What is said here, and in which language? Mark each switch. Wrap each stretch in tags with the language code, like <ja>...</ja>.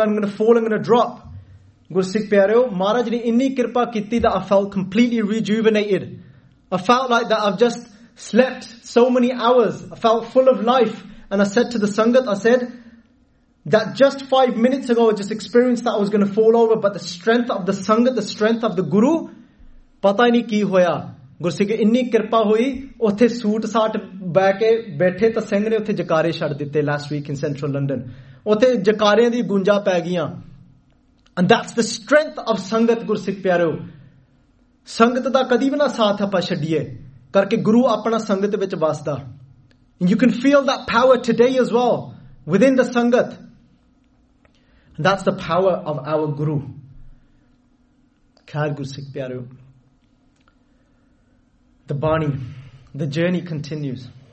<en>I'm going to fall, I'm going to drop. Guru Sikh Pyaro,</en> <pa>Maharaj ne inni kirpa kiti</pa> <en>that I felt completely rejuvenated. I felt like that I've just slept so many hours, I felt full of life, and I said to the Sangat, I said, that just 5 minutes ago, I just experienced that I was going to fall over, but the strength of the Sangat, the strength of the Guru,</en> <pa>pata nahi ki hoya, ਗੁਰਸਿੱਖ ਇੰਨੀ ਕਿਰਪਾ ਹੋਈ ਉੱਥੇ suit ਸਾਟ ਬਹਿ ਕੇ ਬੈਠੇ ਤਾਂ ਸਿੰਘ ਨੇ ਉੱਥੇ ਜਕਾਰੇ ਛੱਡ ਦਿੱਤੇ</pa> <en>last week in central London,</en> <pa>ਉੱਥੇ ਜਕਾਰਿਆਂ ਦੀ ਗੁੰਜਾ ਪੈ ਗਈਆਂ.</pa> <en>and that's the strength of sangat</en> <pa>ਗੁਰਸਿੱਖ ਪਿਆਰਿਓ. ਸੰਗਤ ਦਾ ਕਦੀ ਵੀ ਨਾ ਸਾਥ ਆਪਾਂ ਛੱਡੀਏ, ਕਰਕੇ ਗੁਰੂ ਆਪਣਾ ਸੰਗਤ ਵਿੱਚ ਵੱਸਦਾ.</pa> <en>You can feel the power today as well within the sangat. That's the power of our guru.</en> <pa>ਖੈਰ ਗੁਰਸਿੱਖ ਪਿਆਰਿਓ,</pa> <en>the bani, the journey continues.</en>